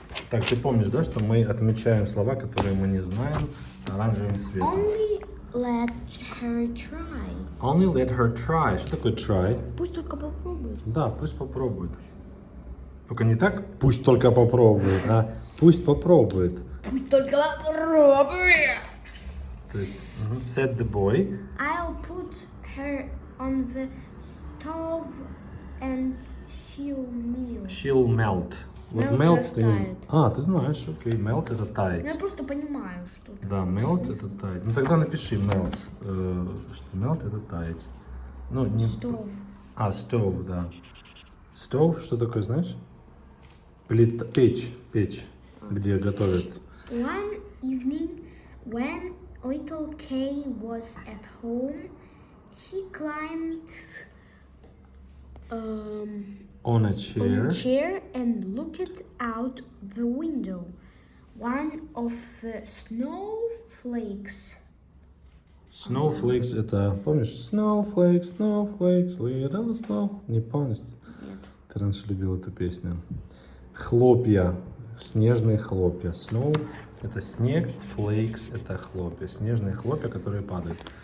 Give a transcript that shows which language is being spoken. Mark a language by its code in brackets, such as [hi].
[ru] Так, ты помнишь, да, что мы отмечаем слова, которые мы не знаем, оранжевым цветом? [en] Only let her try. Only let her try. [ru] Что такое try? Пусть только попробует. Да, пусть попробует. Только не так, пусть только попробует, а пусть попробует. Пусть только попробует. То есть, [en] said the boy. I'll put her on the stove and she'll melt. [ru] Вот [en] Melt [ru] melt ты не растает. ты знаешь, окей, melt это таять. Я просто понимаю, что это. Да, melt это таять. Ну тогда напиши melt, что melt это таять. Ну, не... [en] Stove. Stove, [ru] да. Stove, что такое, знаешь? Плита, печь, где готовят. [en] One evening, when little Kay was at home, he climbed On a on chair. a chair and looked out the window. One of the snowflakes. [ru] Snowflakes это, помнишь? [en] Snowflakes, little snow. [ru] Не помнишь? Нет. Ты раньше любил эту песню. Хлопья, снежные хлопья. Snow это снег, flakes это хлопья. Снежные хлопья, которые падают.